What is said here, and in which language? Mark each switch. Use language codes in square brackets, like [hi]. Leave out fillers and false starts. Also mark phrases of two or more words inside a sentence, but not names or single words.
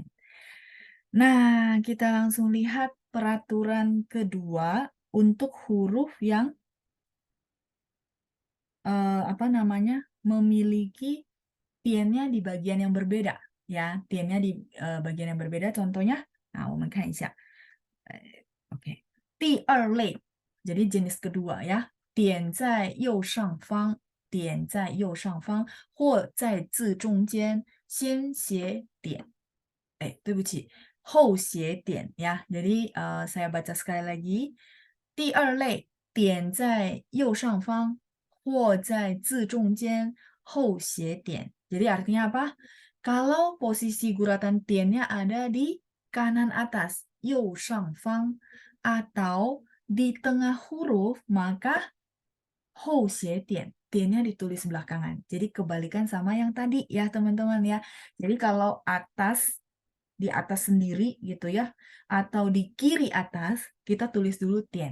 [id] Nah, kita langsung lihat peraturan kedua untuk huruf yang apa namanya memiliki tiennya di bagian yang berbeda. Ya, tiennya di bagian yang berbeda. Contohnya, nah, [zh] 我们看一下. Oke. 第二类, [id] jadi jenis kedua ya. [zh] 点在右上方，点在右上方，或在字中间先写点。对不起，后写点 ya. [id] Jadi saya baca sekali lagi. [zh] 第二类，点在右上方，或在字中间后写点. [id] Jadi artinya apa? Kalau posisi guratan tiennya ada di kanan atas, [zh] 右上方, [id] atau di tengah huruf, maka [zh] 后写点, [id] tiennya ditulis belakangan. Jadi kebalikan sama yang tadi ya teman-teman ya. Jadi kalau di atas sendiri gitu ya, atau di kiri atas, kita tulis dulu tien.